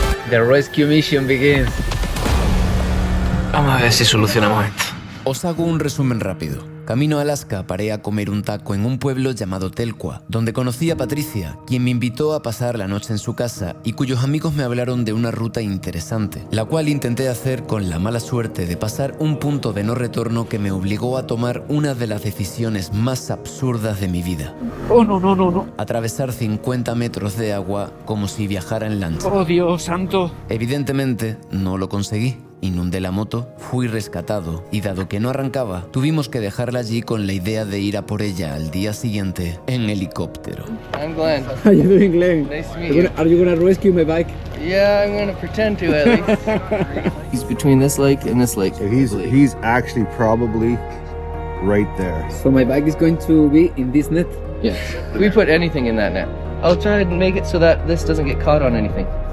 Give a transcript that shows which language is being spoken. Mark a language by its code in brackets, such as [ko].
[en] The rescue mission begins. [es] Vamos a ver si solucionamos esto. Os hago un resumen rápido. Camino a Alaska paré a comer un taco en un pueblo llamado Telkwa, donde conocí a Patricia, quien me invitó a pasar la noche en su casa y cuyos amigos me hablaron de una ruta interesante, la cual intenté hacer con la mala suerte de pasar un punto de no retorno que me obligó a tomar una de las decisiones más absurdas de mi vida. [en] Oh, no. [es] Atravesar 50 metros de agua como si viajara en lancha. Oh, Dios santo. Evidentemente, no lo conseguí. Inundé la moto, fui rescatado y dado que no arrancaba, tuvimos que dejarla allí con la idea de ir a por ella al día siguiente en helicóptero. [en] I'm Glenn. How you doing, Glenn? Nice to meet you. Are you gonna rescue my bike? Yeah, I'm gonna pretend to at least. He's between this lake and this lake. He's actually probably right there. So my bike is going to be in this net? Yeah. We put anything in that net. I'll try and make it so that this doesn't get caught on anything.